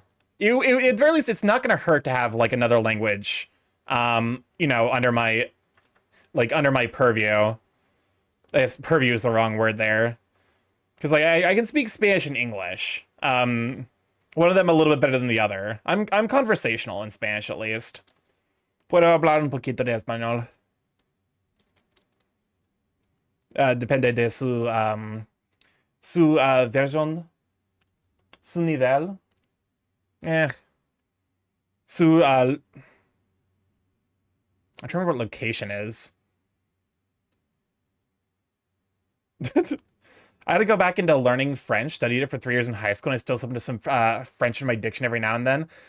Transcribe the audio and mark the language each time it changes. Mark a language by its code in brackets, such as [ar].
[en] At the very least, it's not going to hurt to have like another language, under my purview. I guess purview is the wrong word there, because like I can speak Spanish and English. One of them a little bit better than the other. I'm conversational in Spanish at least. [es] Puedo hablar un poquito de español. Depende de su versión, su nivel. [en] Eh, su I'm trying to remember what location is. I had to go back into learning French, studied it for 3 years in high school, and I still listen to some French in my diction every now and then.